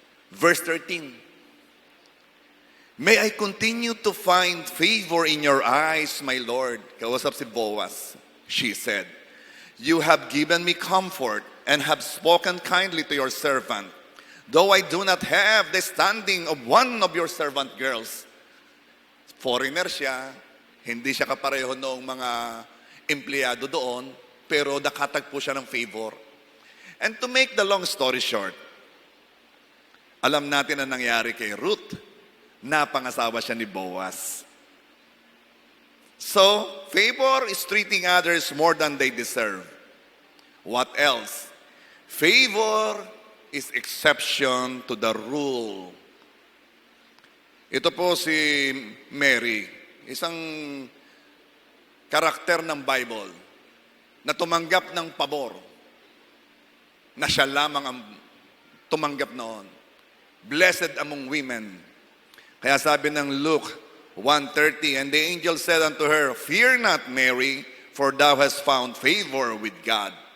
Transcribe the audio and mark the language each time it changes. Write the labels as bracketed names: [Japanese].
[English] Verse 13. "May I continue to find favor in your eyes, my Lord?" [Filipino] Kausap si Boaz. [English] She said, "You have given me comfort and have spoken kindly to your servant, though I do not have the standing of one of your servant girls." [Filipino] Foreigner siya, hindi siya kapareho noong mga empleyado doon, pero nakatagpo siya ng favor. [English] And to make the long story short, [Filipino] alam natin ang nangyari kay Ruth. Napangasawa siya ni Boaz. [English] So, favor is treating others more than they deserve. What else? Favor is exception to the rule. [Filipino] Ito po si Mary, isang karakter ng Bible na tumanggap ng pabor, na siya lamang ang tumanggap noon. [English] Blessed among women. [Filipino] Kaya sabi ng [English] Luke 1:30, "And the angel said unto her, Fear not, Mary, for thou hast found favor with God."